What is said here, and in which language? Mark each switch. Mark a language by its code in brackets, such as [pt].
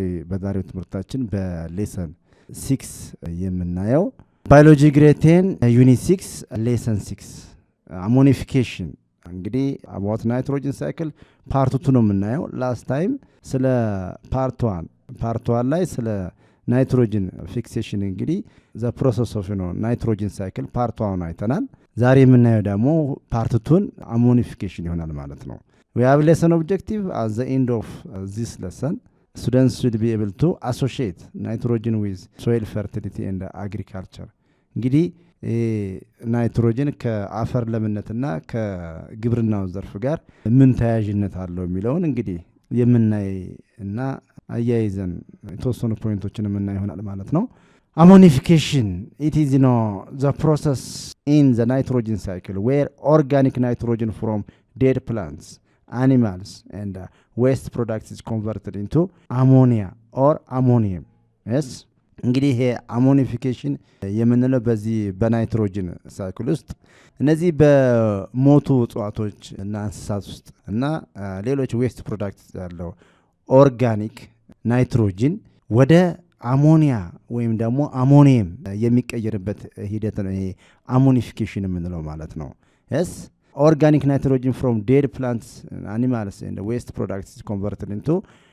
[am] በዛሬው ትምህርታችን በሌሰን 6 የምናየው ባዮሎጂ ግሬድ 10 ዩኒት 6 ሌሰን 6 አሞኒፊኬሽን እንግዲህ አባውት ናይትሮጅን ሳይክል ፓርት 2 ነው የምናየው። ላስት ታይም ስለ ፓርት 1 ላይ ስለ ናይትሮጅን ፊክሴሽን እንግዲህ ዘ ፕሮሰስ ኦፍ ናይትሮጅን ሳይክል ፓርት 1 አይተናል። ዛሬ የምናየው ደግሞ ፓርት 2 አሞኒፊኬሽን ይሆናል ማለት ነው። [en] We have lesson objective at the end of this lesson. Students should be able to associate nitrogen with soil fertility and agriculture. [am] እንግዲህ ናይትሮጅን ከአፈር ለምነትና ከግብርናው ዘርፍ ጋር ምን ተያያዥነት አለው የሚለውን እንግዲህ የምናይ እና አያይዘን የተወሰኑ ፖይንቶችን የምናይ ይሆናል ማለት ነው። [en] Ammonification, it is the process in the nitrogen cycle where organic nitrogen from dead plants animals and waste products is converted into ammonia or ammonium. Yes. [am] እንግዲህ ይሄ አሞኒፊኬሽን የምንለው በዚህ በናይትሮጅን ሳይክል ውስጥ እነዚህ በሞቱ እጽዋቶች እና እንስሳት ውስጥ እና ሌሎች ዌስት ፕሮዳክትስ ያለው ኦርጋኒክ ናይትሮጅን ወደ አሞኒያ ወይም ደግሞ አሞኒየም የሚቀየርበት ሂደት ነው ይሄ አሞኒፊኬሽን የምንለው ማለት ነው። [en] yes organic nitrogen from dead plants animals and waste products is converted into